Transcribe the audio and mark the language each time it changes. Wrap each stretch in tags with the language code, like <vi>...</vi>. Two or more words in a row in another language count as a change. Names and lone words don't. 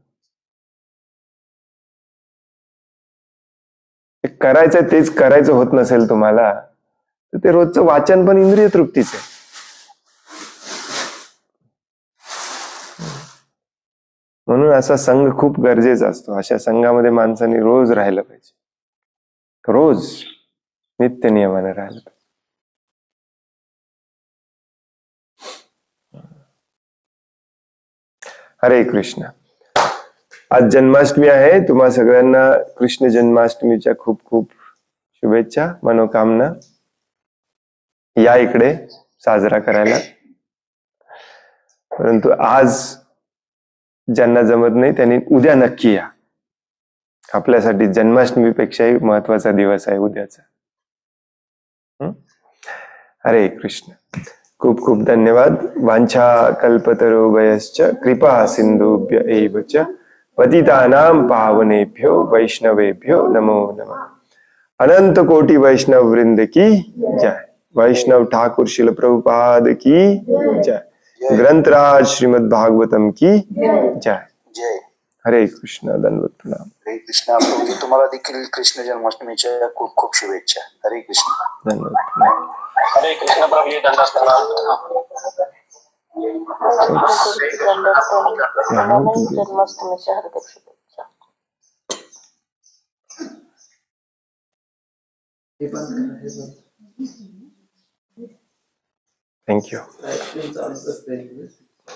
<mr>करायचंय तेच करायचं होत नसेल तुम्हाला तर ते रोजचं वाचन पण इंद्रिय तृप्तीच आहे. म्हणून असा संघ खूप गरजेचा असतो. अशा संघामध्ये माणसाने रोज राहिलं पाहिजे, रोज नित्य नियमाने राहिलं पाहिजे. हरे कृष्ण. आज जन्माष्टमी आहे. तुम्हा सगळ्यांना कृष्ण जन्माष्टमीच्या खूप खूप शुभेच्छा, मनोकामना. या इकडे साजरा करायला. परंतु आज ज्यांना जमत नाही त्यांनी उद्या नक्की या. आपल्यासाठी जन्माष्टमीपेक्षाही महत्वाचा दिवस आहे उद्याचा. हरे कृष्ण. खूप खूप धन्यवाद.</mr> <sa>वांछा कल्पतरुभयश्च कृपा सिंधुभ्य एव च पतितानां पावनेभ्यो वैष्णवेभ्यो नमो नमः.</sa> <hi>अनंत कोटि वैष्णव वृंद की जय. वैष्णव ठाकुर शिल प्रभुपाद की जय. ग्रंथराज श्रीमद् भागवतम की जय. जय.</hi> <mr>हरे कृष्ण. दंडवत प्रणाम. हरे कृष्ण. प्रभूजी तुम्हाला देखील कृष्ण जन्माष्टमीच्या खूप खूप शुभेच्छा. हरे कृष्ण. धन्यवाद प्रणाम. हरे कृष्ण प्रभूजी. दंडवत प्रणाम. जन्माष्टमीच्या हार्दिक शुभेच्छा. थँक्यू. चालूच असते.</mr>